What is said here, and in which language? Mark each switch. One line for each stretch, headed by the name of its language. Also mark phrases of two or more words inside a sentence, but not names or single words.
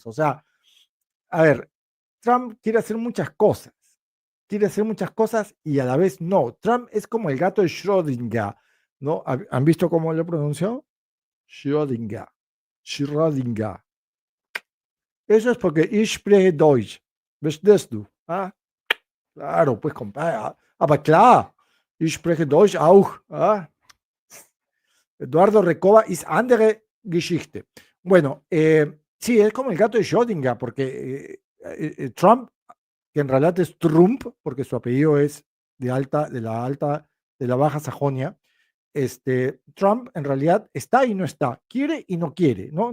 Spanish: O sea, a ver, Trump quiere hacer muchas cosas y a la vez no. Trump es como el gato de Schrödinger, ¿no? ¿Han visto cómo lo pronunció? Schrödinger. Schrödinger. Eso es porque
German: ich spreche Deutsch. ¿Verstehst du?
Spanish: ¿Ah? Claro, pues compadre.
German: Aber klar, ich spreche Deutsch auch. ¿Ah? Eduardo Recoba ist andere Geschichte.
Spanish: Bueno, sí, es como el gato de Schrödinger, porque Trump, que en realidad es Trump, porque su apellido es de la Baja Sajonia, Trump en realidad está y no está, quiere y no quiere, ¿no?